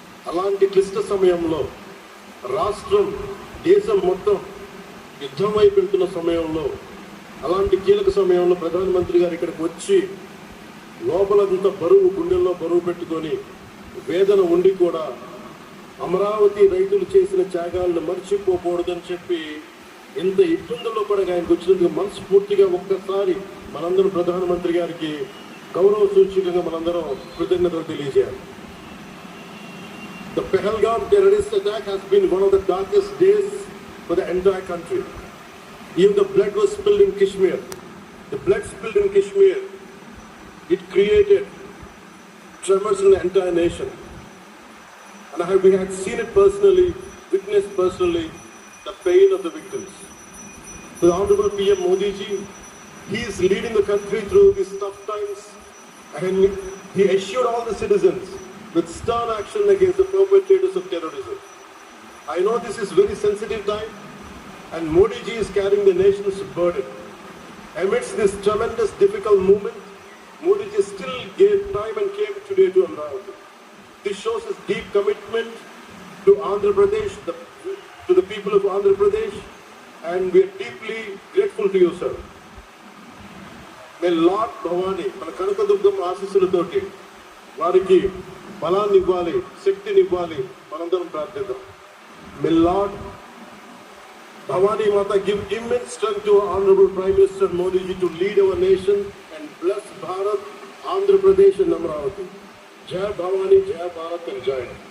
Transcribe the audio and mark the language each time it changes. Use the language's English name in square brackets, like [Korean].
[Telugu] అలాంటి క్లిష్ట సమయంలో, రాష్ట్రం, దేశం మొత్తం యుద్ధం వైపు వెళ్తున్న సమయంలో, అలాంటి కీలక సమయంలో ప్రధానమంత్రి గారు ఇక్కడికి వచ్చి లోపలంతా బరువు, గుండెల్లో బరువు పెట్టుకొని వేదన ఉండి కూడా అమరావతి రైతులు చేసిన త్యాగాలను మర్చిపోకూడదని చెప్పి ఇంత ఇబ్బందుల్లో కూడా ఆయనకు వచ్చినందుకు మనస్ఫూర్తిగా ఒక్కసారి మనందరం ప్రధానమంత్రి గారికి గౌరవ సూచకంగా మనందరం కృతజ్ఞతలు తెలియజేయాలి. [English] The Pahalgam terrorist attack has been one of the darkest days for the entire country. Even the blood was spilled in Kashmir. The blood spilled in Kashmir, it created tremors in the entire nation. And we had seen it personally, witnessed personally, the pain of the victims. So the Honorable PM Modi ji, he is leading the country through these tough times, and he assured all the citizens with stern action against the perpetrators of terrorism. I know this is very sensitive time, and Modi ji is carrying the nation's burden. Amidst this tremendous difficult moment, Modi ji still gave time and came today to Amravati. This shows his deep commitment to Andhra Pradesh, to the people of Andhra Pradesh, and we are deeply grateful to you, sir. May Lord Bhavani, [Telugu] మన కనకదుర్గమ్మ ఆశీస్సులతోటి వారికి బలాన్ని ఇవ్వాలి, శక్తిని ఇవ్వాలి, మనందరం ప్రార్థిద్దాం. [English] May Lord Bhavani Mata give immense strength to our Honorable Prime Minister Modi ji to lead our nation and bless Bharat, Andhra Pradesh and Amravati. Jai Bhavani, Jai Bharat and Jai.